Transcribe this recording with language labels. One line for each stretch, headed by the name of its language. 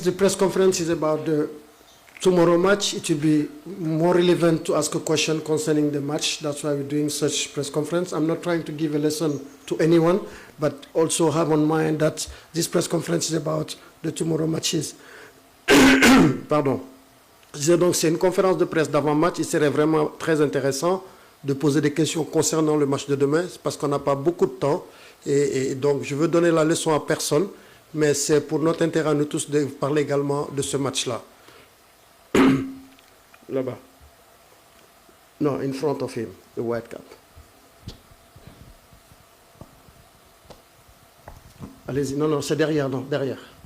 English: The press conference is about the tomorrow match. It will be more relevant to ask a question concerning the match. That's why we're doing such press conference. I'm not trying to give a lesson to anyone, but also have on mind that this press conference is about the tomorrow matches.
French: Pardon. Donc c'est une conférence de presse d'avant-match. Il serait vraiment très intéressant de poser des questions concernant le match de demain, parce qu'on n'a pas beaucoup de temps. Et donc, je veux donner la leçon à personne, mais c'est pour notre intérêt à nous tous de parler également de ce match-là. Là-bas.
English: Non, in front of him, the white cap.
French: Allez-y, non, c'est derrière, non, derrière.